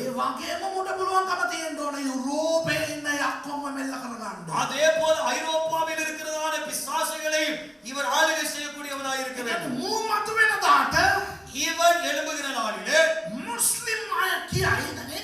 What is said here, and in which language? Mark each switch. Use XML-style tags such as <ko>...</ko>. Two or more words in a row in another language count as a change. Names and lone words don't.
<si>ඒ වගේම මූට පුළුවන්කම තියෙන්න ඕනේ යුරෝපයේ ඉන්න යක්කුන්ව මෙල්ල කරගන්න.</si> <ta>அதே போல ஐரோப்பாவில் இருக்கிறதான பிசாசுகளை இவர் ஆளுகை செய்யக்கூடியவனாய் இருக்க வேண்டும்.</ta> <si>මූ මතුවෙන දාට</si> <ta>இவன் எழும்புகிற நாளிலே</ta> <si>මුස්ලිම් අය කියයි</si>